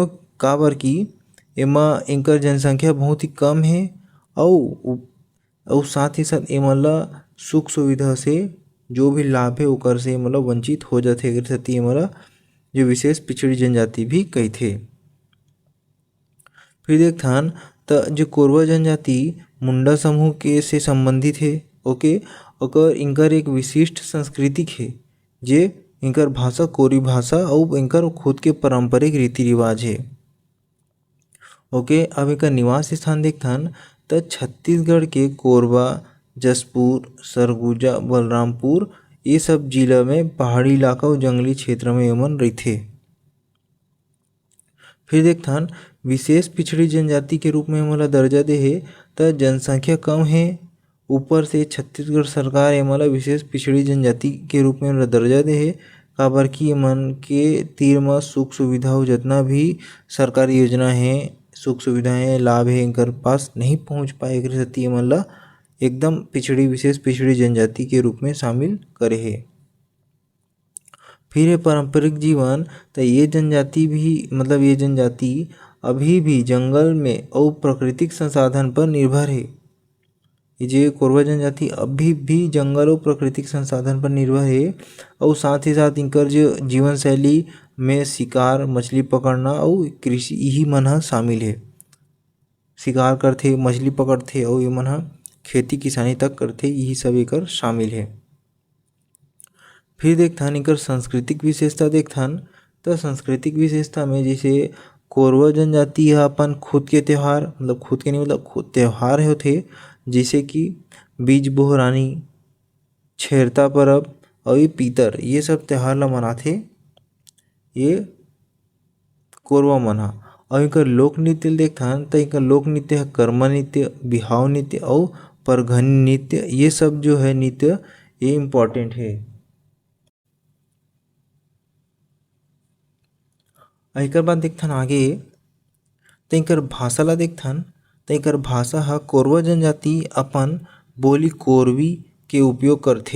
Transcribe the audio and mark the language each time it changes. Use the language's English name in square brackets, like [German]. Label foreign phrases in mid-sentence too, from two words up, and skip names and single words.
[Chhattisgarhi] काबर कि एमा इनकर जनसंख्या बहुत ही कम है और साथ ही साथ एमन ला सुख सुविधा से जो भी लाभ है ओकर से मतलब वंचित हो जाथे। एकर सेती एमन ला जो विशेष पिछड़ी जनजाति भी कहिथे। फिर देखथन त जो कोरवा जनजाति मुंडा समूह के से संबंधित है। ओके, ओकर इनकर एक विशिष्ट सांस्कृतिक है, जे इनकर भाषा कोरी भाषा और इनकर खुद के पारंपरिक रीति रिवाज है। ओके, अब इनका निवास स्थान देखथन त छत्तीसगढ़ के कोरबा, जशपुर, सरगुजा, बलरामपुर ये सब जिला में पहाड़ी इलाका और जंगली क्षेत्र में एमन रहिथे। फिर देखथन विशेष पिछड़ी जनजाति के रूप में एमन ला दर्जा दे हे त जनसंख्या कम है, ऊपर से छत्तीसगढ़ सरकार एमन ला विशेष पिछड़ी जनजाति के रूप में दर्जा दे हे। काबर कि एमन के तीर म सुख सुविधा हो जितना भी सरकारी योजना है, सुख सुविधाएं लाभ है इनकर पास नहीं पहुंच पाए। एकर सेती एमन ला एकदम पिछड़ी विशेष पिछड़ी जनजाति के रूप में शामिल करे हे। फिर ये पारंपरिक जीवन तो ये जनजाति भी मतलब ये जनजाति अभी भी जंगल में और प्राकृतिक संसाधन पर निर्भर है। ये जो कोरवा जनजाति अभी भी जंगल और प्राकृतिक संसाधन पर निर्भर है और साथ ही साथ इनकर जो जीवन शैली में शिकार, मछली पकड़ना और कृषि यही मन ह शामिल है। शिकार करथे, मछली पकड़थे और ये मन ह खेती किसानी तक करथे, यही सब एकर शामिल है। फिर देखथन इनकर सांस्कृतिक विशेषता देखथन तो सांस्कृतिक विशेषता में जैसे कोरवा जनजाति ह अपन खुद के त्योहार, मतलब खुद के नहीं मतलब खुद त्योहार होथे, जैसे कि बीज बोहरानी, छेरता परब और ये पीतर, ये सब त्योहार ला मनाथे ये कोरवा मन ह। और इनकर लोक नृत्य देखथन तो इनका लोक नृत्य है कर्मा नृत्य, बिहाव नृत्य और परघनी नृत्य, ये सब जो है नृत्य ये इम्पोर्टेंट है। एकर बाद देखथन आगे तो इनकर भाषा ला देखथन तो इनकर भाषा ह कोरवा जनजाति अपन बोली कोरवी के उपयोग करथे।